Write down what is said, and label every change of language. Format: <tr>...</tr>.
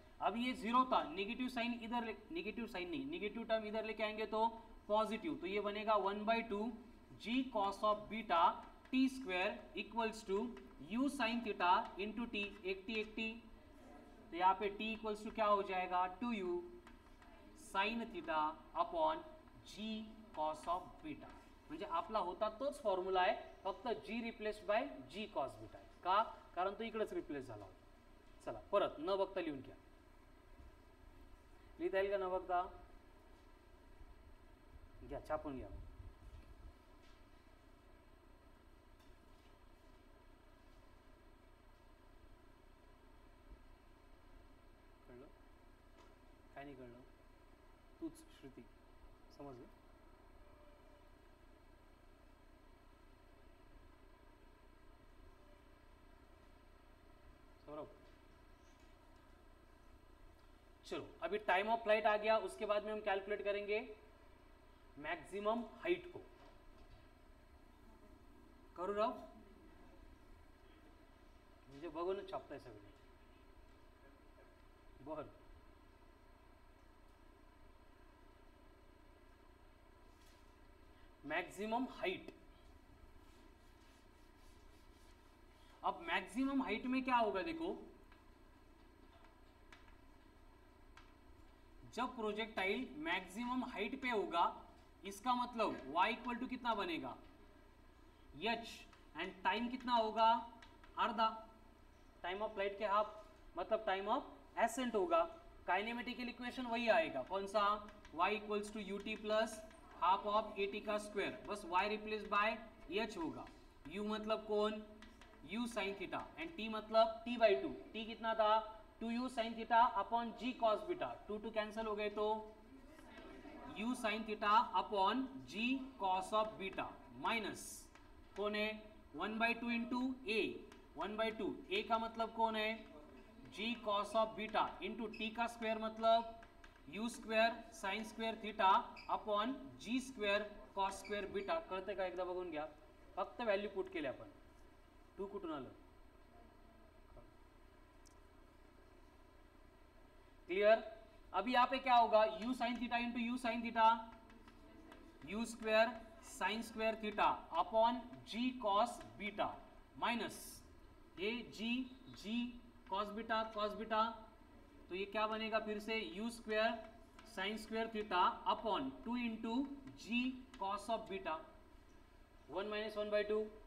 <hi>अब ये 0 था, नेगेटिव साइन इधर, नेगेटिव साइन नहीं, नेगेटिव टर्म इधर लेके आएंगे तो पॉजिटिव, तो ये बनेगा 1/2 g cos of beta T square equals to u sine theta into T, एक टी, तो यहाँ पे t इक्वल्स टू क्या हो जाएगा, 2u sine theta upon g cos of beta.</hi> <mr>म्हणजे आपला होता तोच फॉर्म्युला आहे, फक्त g replaced by g cos beta आहे का, कारण तो इकडेच रिप्लेस झाला होता। चला परत न बघता लिहून घ्या, लिहिता येईल का न बघता, घ्या छापून घ्या। कळलं काय नाही कळलं, तूच श्रुती समजलं।</mr> <hi>सौरभ चलो अभी टाइम ऑफ फ्लाइट आ गया, उसके बाद में हम कैलकुलेट करेंगे मैक्सिमम हाइट को।</hi> <mr>करू राव म्हणजे बघून छापताय सगळे, बर मैक्सिमम हाइट।</mr> <hi>अब मैक्सिमम हाइट में क्या होगा, देखो जब प्रोजेक्टाइल मैक्सिमम हाइट पे होगा, इसका मतलब y इक्वल टू कितना बनेगा, h, एंड टाइम कितना होगा, आधा टाइम ऑफ फ्लाइट के हाफ, मतलब टाइम ऑफ एसेंट होगा। काइनेमेटिकल इक्वेशन वही आएगा, कौन सा, y equals to U T plus half of A T का स्क्वायर, बस y रिप्लेस बाय h होगा। u मतलब कौन, u sine theta, and t मतलब t/2, t कितना था, 2u sine theta upon g cos beta, 2 cancel हो गए तो u sine theta upon g cos of beta minus कौन है 1/2 इंटू ए, 1/2 ए का मतलब कौन है, g cos of beta into T का स्क्वायर मतलब u square sine square theta upon g square cos square beta.</hi> <mr>कळते का, एकदा बघून घ्या, फक्त व्हॅल्यू पुट केले आपण, 2 कुठून आलं, क्लियर।</mr> <hi>अभी यहाँ पे क्या होगा, u sine theta into you sine theta, you square sine square theta upon g cos beta minus ये g कॉस बीटा, तो ये क्या बनेगा फिर से, you square sine square theta upon 2 into ji cos of beta, 1 minus 1/2,</hi>